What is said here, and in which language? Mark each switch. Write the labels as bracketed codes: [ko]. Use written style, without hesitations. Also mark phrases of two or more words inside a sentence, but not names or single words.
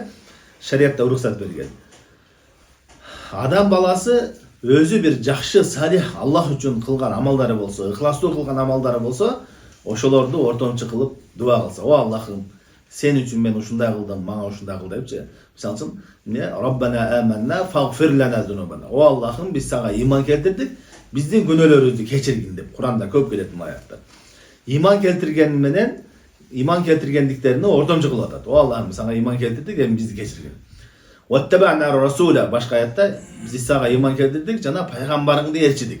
[ky] Шариатта уруксат берген. Адам баласы өзү бир жакшы, салих Аллах үчүн кылган амалдары болсо, ыхластуу кылган амалдары болсо, ошолорду ортомчу кылып дуа кылса. О Аллахым, сен үчүн мен ушундай кылдым, мага ушундай кыл депчи. Мисалы үчүн, эмне? [ar] ربنا آمنا فاغفر لنا ذنوبنا. [ky] О Аллахым, биз сага иман келтирдик, биздин күнөөлөрүбүздү кечиргин деп Куранда көп келет бул аятта. Иман келтирген менен, иман келтиргендиктерине ортомчу кылып атат. О Аллахым, сага иман келтирдик, эми бизди кечиргин. [ar] واتبعنا الرسول, [ky] башка аятта биз сага иман келтирдик жана пайгамбарыңды элчидик.